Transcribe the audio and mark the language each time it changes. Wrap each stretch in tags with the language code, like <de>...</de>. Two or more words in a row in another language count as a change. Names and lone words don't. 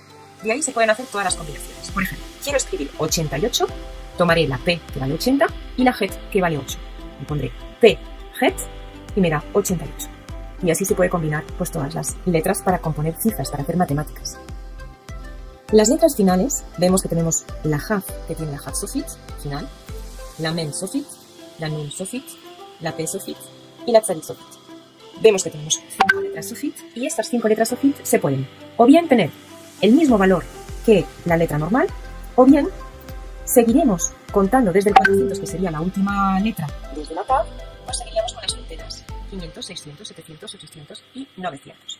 <es>De ahí se pueden hacer todas las combinaciones. Por ejemplo, quiero escribir 88, tomaré la P que vale 80 y la Het que vale 8. Y pondré P, Het y me da 88. Y así se puede combinar pues todas las letras para componer cifras, para hacer matemáticas. Las letras finales, vemos que tenemos la Hav, que tiene la Hav Sofit, final, la Mem Sofit, la Nun Sofit, la Pe Sofit y la Tzadi Sofit. Vemos que tenemos 5 letras Sofit y estas 5 letras Sofit se pueden o bien tener el mismo valor que la letra normal, o bien seguiremos contando desde el 400, que sería la última letra desde la Tav, o seguiríamos con las centenas, 500, 600, 700, 800 y 900.</es>